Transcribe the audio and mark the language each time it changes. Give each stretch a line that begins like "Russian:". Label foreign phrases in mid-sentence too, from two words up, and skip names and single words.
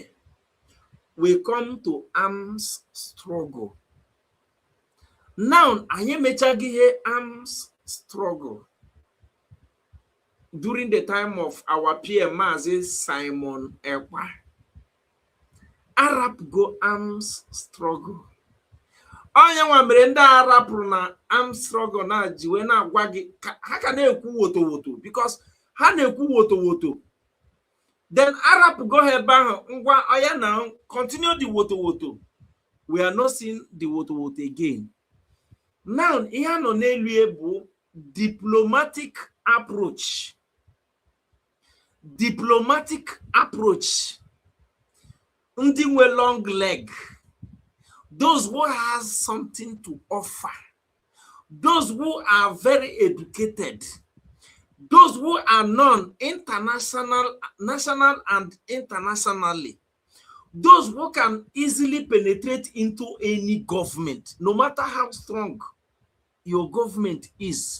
English: We come to arms struggle. Now, I am a arms struggle. During the time of our PM Simon Ekpa, Arab go arms struggle.
Igbo: Onye nwa mere ndị Arab na
English: arms struggle
Igbo: na jiwe na agwa gị ha ka na-ekwu woto because ha na-ekwu woto. Then Arab go ebe ahụ ngwa oya na
English: continue the woto. We are not seeing the woto again. Now,
Igbo: ihe nọ n'elu bụ
English: diplomatic approach. Diplomatic approach.
Igbo: Ndị nwe
English: long leg. Those who has something to offer. Those who are very educated. Those who are known international, national and internationally. Those who can easily penetrate into any government, no matter how strong your government is.